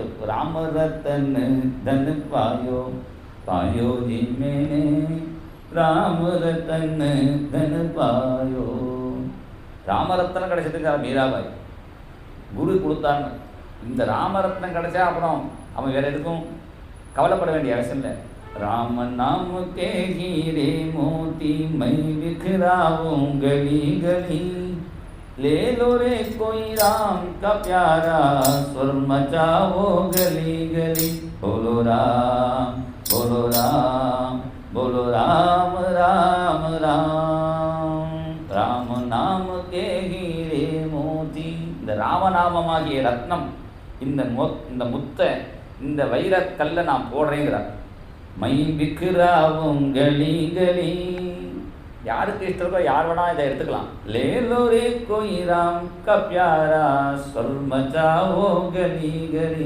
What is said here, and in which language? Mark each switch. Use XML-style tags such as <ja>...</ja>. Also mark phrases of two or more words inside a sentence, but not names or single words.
<hi>रामरतन धन पायो पायो जी मैंने रामरतन धन पायो.</hi> <ta>ராமரத்னம் கிடைச்சதுக்கு மீராபாய் குரு கொடுத்தான்னு. இந்த ராமரத்னம் கிடைச்சா அப்புறம் அவன் வேற எதுக்கும் கவலைப்பட வேண்டிய அவசியம் இல்லை.</ta> <hi>राम नाम के हीरे मोती मैं बिखराऊं गली गली ले लो रे कोई राम का प्यारा सुर मचाओ गली गली बोलो राम बोलो राम बोलो राम राम राम राम नाम के हीरे मोती.</hi> <ta>இந்த ராமநாமமாகிய ரத்னம், இந்த முத்தை, இந்த வைரக்கல்லை நான் போடுறேங்கிறார்.</ta> <hi>मैं बिखराऊं गली गली,</hi> <ta>யாருக்கு இஷ்டம் இருக்கோ யார் வேணா இதை எடுத்துக்கலாம்.</ta> <hi>ले लो रे कोई राम का प्यारा शोर मचाओ गली गली.</hi>